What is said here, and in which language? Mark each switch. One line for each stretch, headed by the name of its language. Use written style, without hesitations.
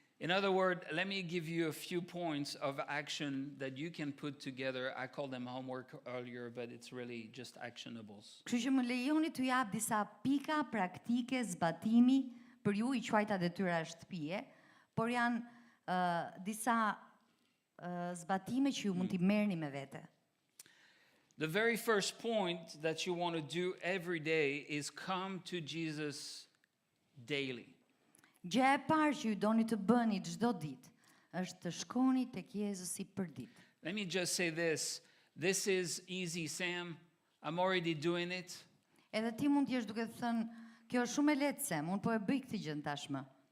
English: In other words, let me give you a few points of action that you can put together. I called them homework earlier, but it's really just actionables.
Albanian: Kështu që më lejoni t'ju jap disa pika praktike zbatimi për ju I quajta detyra shtëpie, por janë disa zbatime që ju mund t'i merrni me vete.
English: The very first point that you want to do every day is come to Jesus daily.
Albanian: Gjëja e parë që ju doni të bëni çdo ditë është të shkoni tek Jezusi për ditë.
English: Let me just say this. This is easy, Sam. I'm already doing it.
Albanian: Edhe ti mund t'jesh duke thënë, kjo është shumë e lehtë Sem, unë po e bëj këtë gjë tashmë.